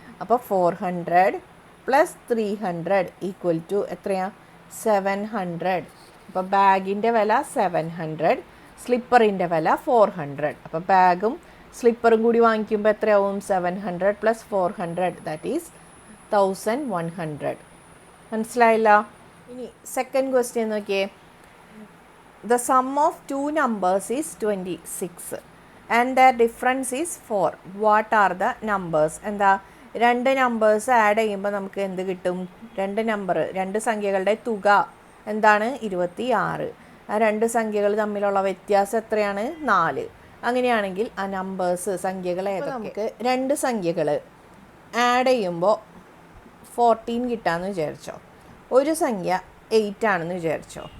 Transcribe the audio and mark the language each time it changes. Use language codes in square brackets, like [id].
[ml] അപ്പോൾ 400 plus 300 equal to എത്രയാ 700. അപ്പോൾ ബാഗിൻ്റെ വില 700, സ്ലിപ്പറിൻ്റെ വില 400. അപ്പോൾ ബാഗും സ്ലിപ്പറും കൂടി വാങ്ങിക്കുമ്പോൾ എത്രയാവും 700 പ്ലസ് 400 ദാറ്റ് ഈസ് 1100. മനസ്സിലായില്ല. ഇനി സെക്കൻഡ് ക്വസ്റ്റ്യൻ നോക്കിയേ. [en] The sum of two numbers is 26 and their difference is 4. What are the numbers? [ml] എന്താ രണ്ട് നമ്പേഴ്സ് ആഡ് ചെയ്യുമ്പോൾ നമുക്ക് എന്ത് കിട്ടും രണ്ട് സംഖ്യകളുടെ തുക എന്താണ് 26. ആ രണ്ട് സംഖ്യകൾ തമ്മിലുള്ള വ്യത്യാസം എത്രയാണ് 4. അങ്ങനെയാണെങ്കിൽ ആ നമ്പേഴ്സ് സംഖ്യകൾ ഏതൊക്കെ നമുക്ക് രണ്ട് സംഖ്യകൾ ആഡ് ചെയ്യുമ്പോൾ 14 കിട്ടാമെന്ന് വിചാരിച്ചോ, ഒരു സംഖ്യ 8 ആണെന്ന് വിചാരിച്ചോ.